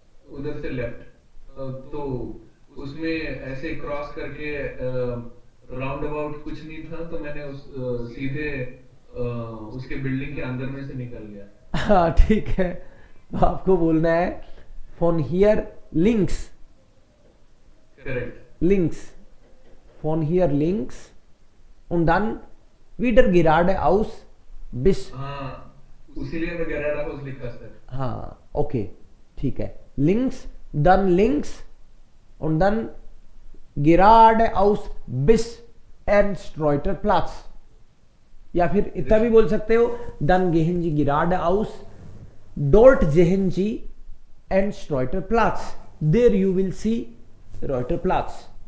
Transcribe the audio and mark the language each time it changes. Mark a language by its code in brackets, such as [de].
[hi] उधर से लेफ्ट, तो उसमें ऐसे क्रॉस करके राउंड अबाउट कुछ नहीं था, तो मैंने सीधे उसके बिल्डिंग के अंदर में से निकल गया। हाँ ठीक है। तो आपको बोलना है [de] फोन हियर लिंक्स, [hi] correct. Links, phone here links [de] und dann wieder gerade aus bis। [hi] हाँ, उसीलिए मैं [de] गैराडा हाउस [hi] लिखा सर। हाँ ओके ठीक है, links [de] dann links und dann geradeaus bis Ernst Reuter Platz, [hi] या फिर इतना भी बोल सकते हो [de] dann gehen Sie geradeaus dort sehen Sie Ernst Reuter Platz, [en] there you will see Reuter Platz।